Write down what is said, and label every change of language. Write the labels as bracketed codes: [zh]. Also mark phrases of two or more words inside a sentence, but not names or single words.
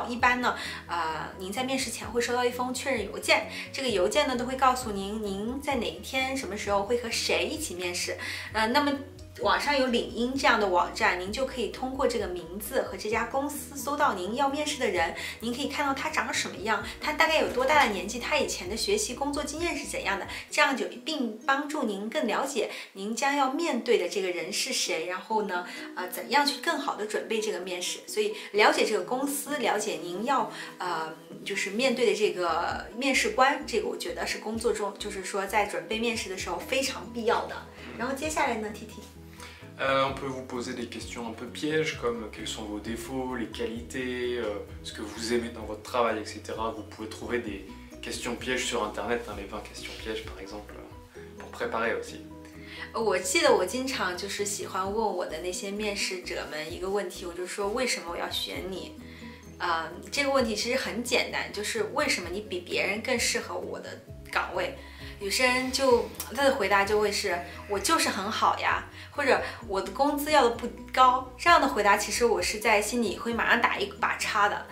[zh] 一般呢您在面试前会收到一封确认邮件，这个邮件呢都会告诉您在哪一天什么时候会和谁一起面试那么网上有领英这样的网站，您就可以通过这个名字和这家公司搜到您要面试的人，您可以看到他长什么样，他大概有多大的年纪，他以前的学习工作经验是怎样的，这样就并帮助您更了解您将要面对的这个人是谁，然后呢怎样去更好的准备这个面试。所以了解这个公司，了解您要就是面对的这个面试官，这个我觉得是工作中就是说在准备面试的时候非常必要的。然后接下来呢 TT [fr] On peut vous poser des questions un peu pièges comme quels sont vos défauts, les qualités, ce que vous aimez dans votre travail, etc. Vous pouvez trouver des questions pièges sur internet, les 20 questions pièges par exemple, pour préparer aussi. [zh] 我记得我经常就是喜欢问我的那些面试者们一个问题，我就说为什么我要选你？这个问题其实很简单，就是为什么你比别人更适合我的岗位？有些人就他的回答就会是我就是很好呀，或者我的工资要的不高，这样的回答其实我是在心里会马上打一把叉的。